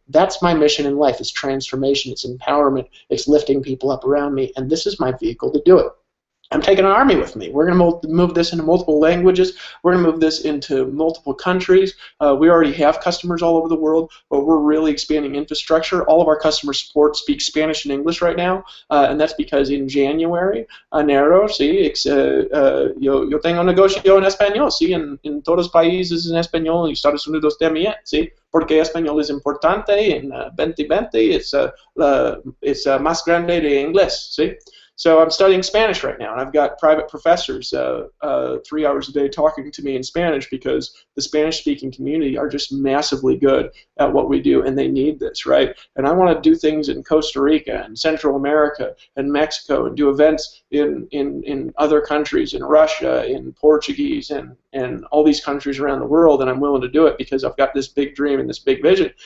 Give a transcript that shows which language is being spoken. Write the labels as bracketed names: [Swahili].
[English] That's my mission in life. It's transformation, it's empowerment, it's lifting people up around me, and this is my vehicle to do it. I'm taking an army with me. We're going to move this into multiple languages. We're going to move this into multiple countries. We already have customers all over the world, but we're really expanding infrastructure. All of our customer support speaks Spanish and English right now, and that's because in January, [Spanish] enero, sí, yo tengo negocio en español, sí, en todos los países en español, y Estados Unidos también, sí, porque español es importante en 2020, es más grande de inglés, sí. [English] So I'm studying Spanish right now, and I've got private professors 3 hours a day talking to me in Spanish, because the Spanish-speaking community are just massively good at what we do, and they need this, right? And I want to do things in Costa Rica and Central America and Mexico, and do events in other countries, in Russia, in Portuguese, and all these countries around the world, and I'm willing to do it because I've got this big dream and this big vision.